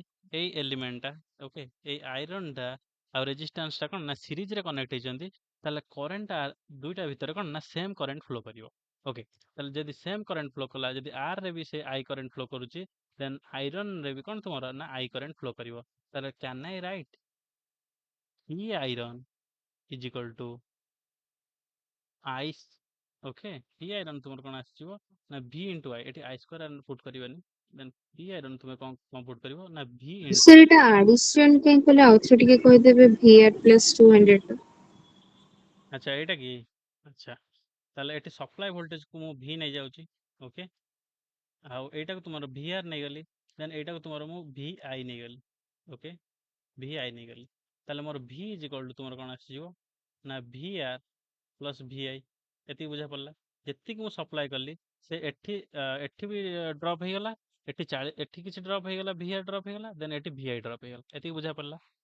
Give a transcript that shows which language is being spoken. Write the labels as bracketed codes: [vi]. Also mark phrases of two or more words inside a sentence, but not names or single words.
[or] ଏଇ ଏଲିମେଣ୍ଟଟା ଓକେ ଏଇ ଆଇରନଟା ଆଉ ରେଜିଷ୍ଟାନ୍ସଟା କ'ଣ ନା ସିରିଜରେ କନେକ୍ଟ ହେଇଛନ୍ତି ତାହେଲେ କରେଣ୍ଟଟା ଦୁଇଟା ଭିତରେ କ'ଣ ନା [en] same current flow [or] କରିବ ଓକେ ତାହେଲେ ଯଦି [en] same current flow [or] କଲା ଯଦି ଆର୍ ରେ ବି ସେ [en] I current flow [or] କରୁଛି ଦେନ୍ ଆଇରନରେ ବି କ'ଣ ତୁମର ନା [en] I current flow [or] କରିବ ତାହେଲେ [en] can I write E iron is equal to [or] I ଓକେ E iron ତୁମର କ'ଣ ଆସିଯିବ ନା [en] V into I [or] ଏଠି [en] I square put [or] କରିବାନି ଦେନ୍ E iron ତୁମେ କ'ଣ ପୁଟ୍ କରିବ ନା [en] V into [or] ସାର୍ ଏଟା ଆଡିସନ କାଇଁ କଲେ ଆଉଥରେ ଟିକେ କହିଦେବେ VR ପ୍ଲସ୍ 200 ଆଚ୍ଛା ଏଇଟା କି ଆଚ୍ଛା ତାହେଲେ ଏଠି [en] supply voltage [or] ମୁଁ V ନେଇଯାଉଛି ଓକେ ଆଉ ଏଇଟାକୁ ତୁମର VR ନେଇଗଲି ଦେନ୍ ଏଇଟାକୁ ତୁମର ମୁଁ VI ନେଇଗଲି ଓକେ VI ନେଇଗଲି ତାହେଲେ ମୋର [en] V is equal to [or] ତୁମର କ'ଣ ଆସିଯିବ ନା [en] VR plus VI [or] ଏତିକି ବୁଝା ପଡ଼ିଲା ଯେତିକି ମୁଁ ସପ୍ଲାଏ କଲି ସେ ଏଠି ବି ଡ୍ରପ୍ ହେଇଗଲା ଏଠି କିଛି ଡ୍ରପ୍ ହେଇଗଲା VR ଡ୍ରପ୍ ହେଇଗଲା ଦେନ୍ ଏଠି VI ଡ୍ରପ୍ ହେଇଗଲା ଏତିକି ବୁଝା ପଡ଼ିଲା